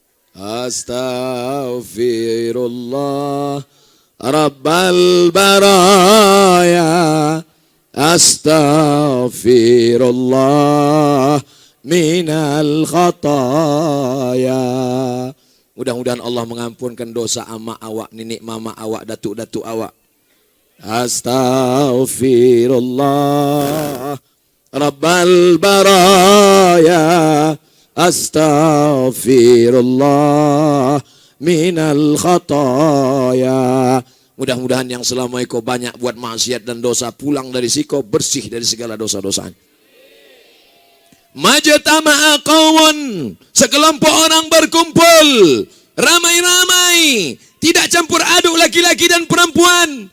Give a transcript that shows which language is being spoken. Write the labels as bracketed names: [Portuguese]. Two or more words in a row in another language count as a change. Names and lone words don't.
[Arabic] أستغفر الله رب البرايا. أستغفر الله من الخطايا. [Indonesian] Mudah-mudahan Allah mengampunkan dosa ama awak, nenek mama awak, datuk-datuk awak. [Arabic] أستغفر الله رب البرايا. أستغفر الله من الخطايا. [Indonesian] Mudah-mudahan yang selama itu banyak buat maksiat dan dosa, pulang dari siko bersih dari segala dosa-dosanya. [Arabic] اجتمع قوم, [Indonesian] sekelompok orang berkumpul ramai-ramai, tidak campur aduk laki-laki dan perempuan.